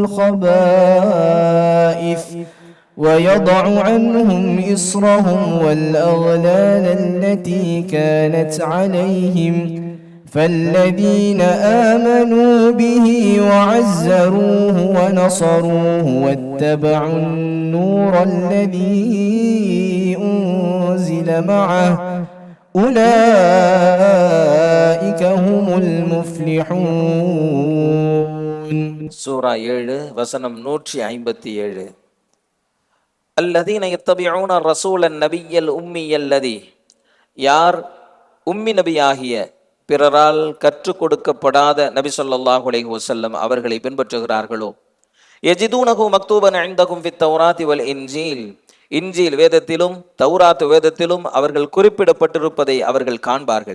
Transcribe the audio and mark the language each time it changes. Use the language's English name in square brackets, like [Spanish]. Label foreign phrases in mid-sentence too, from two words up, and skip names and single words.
[Arabic] الخبائث ويضع عنهم إصرهم والأغلال التي كانت عليهم فالذين آمنوا به وعزروه ونصروه واتبعوا النور الذي أنزل معه أولئك هم المفلحون. [Tamil] சூரா 7 வசனம் 157. [Arabic] الذين يتبعون الرسول النبي الأمي الذي, [Tamil] யார் உம்மி நபியாகிய பிறரால் கற்றுக் கொடுக்கப்படாத நபி [Arabic] صلى الله عليه وسلم [Tamil] அவர்களை பின்பற்றுகிறார்களோ, [Arabic] يجدونه مكتوبا عندهم في التوراة والإنجيل, [Tamil] இன்ஜீல் வேதத்திலும் தௌராத் வேதத்திலும் அவர்கள் குறிப்பிடப்பட்டிருப்பதை அவர்கள் காண்பார்கள்.